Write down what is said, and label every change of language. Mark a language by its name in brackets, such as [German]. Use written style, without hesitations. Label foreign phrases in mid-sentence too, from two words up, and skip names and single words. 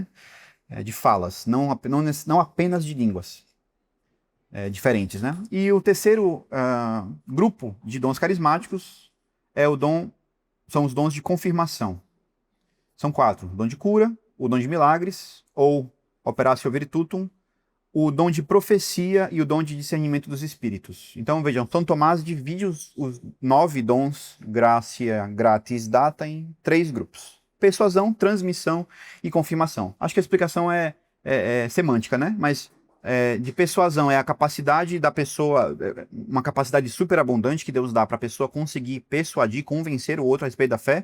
[Portuguese] De falas, não apenas de línguas diferentes, né? E o terceiro grupo de dons carismáticos são os dons de confirmação. São 4. O dom de cura, o dom de milagres, ou [Latin] operatio virtutum, [Portuguese] o dom de profecia e o dom de discernimento dos espíritos. Então, vejam, São Tomás divide os 9 dons, [Latin] gracia, gratis, [Portuguese] data, em 3 grupos. Persuasão, transmissão e confirmação. Acho que a explicação é semântica, né? Mas de persuasão é a capacidade da pessoa, uma capacidade superabundante que Deus dá para a pessoa conseguir persuadir, convencer o outro a respeito da fé.